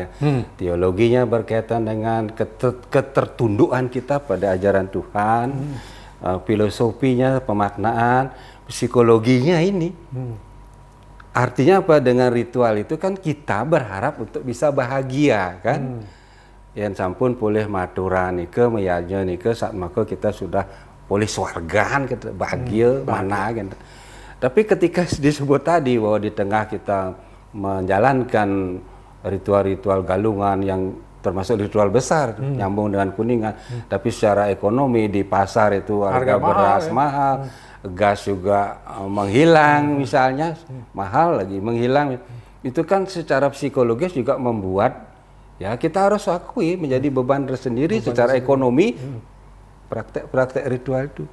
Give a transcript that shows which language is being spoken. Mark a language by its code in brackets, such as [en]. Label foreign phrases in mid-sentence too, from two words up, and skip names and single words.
[id] Teologinya berkaitan dengan ketertundukan kita pada ajaran Tuhan, filosofinya, pemaknaan, psikologinya ini. Artinya apa? Dengan ritual itu kan kita berharap untuk bisa bahagia kan. [ban] Yang sampun boleh maturan nike, meyanya nike, [id] saat maka kita sudah boleh swargaan, kita bahagia, mana gitu. Tapi ketika disebut tadi bahwa di tengah kita menjalankan ritual-ritual galungan yang termasuk ritual besar, nyambung dengan Kuningan, tapi secara ekonomi di pasar itu harga beras mahal, gas juga menghilang misalnya, mahal lagi menghilang, itu kan secara psikologis juga membuat, ya kita harus akui menjadi beban tersendiri secara ekonomi, praktek ritual itu.